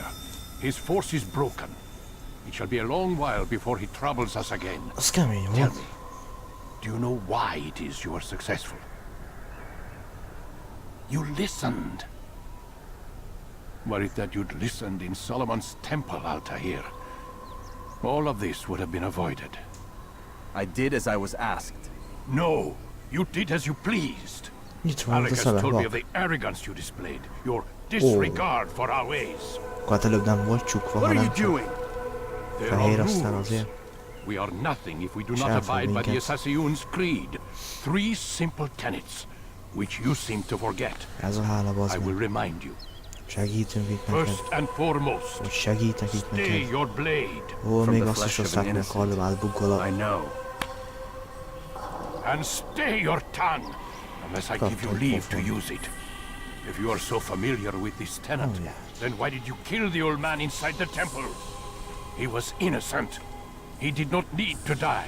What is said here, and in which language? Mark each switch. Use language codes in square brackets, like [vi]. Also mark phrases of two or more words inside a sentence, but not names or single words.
[en] His force is broken. It shall be a long while before he troubles us again. [hu] Az kemény [en] Tell [hu] volt. [en] me, do you know why it is you are successful? You listened. Were it that you'd listened in Solomon's temple, Altair, all of this would have been avoided. I did as I was asked. No, you did as you pleased. Alec has told me of the arrogance you displayed, your disregard for our ways. [hu] Hát előbb nem volt csukva, hanem csak fehér, aztán azért. [en] We are nothing if we do not abide by the Assassin's creed. 3 simple tenets, which you seem to forget. [hu] Ez a hála, bazd [en] I [hu] meg. [en] will remind you. [hu] Segítünk itt neked. [en] First and foremost, [hu] Hogy segítek itt [en] stay [hu] neked. [en] your blade. [hu] Ó, még azt is osszák meg hallomát buggol [en] I know. And stay your tongue, unless I give you leave to use it. If you are so familiar with this tenet, then why did you kill the old man inside the temple? He was innocent. He did not need to die.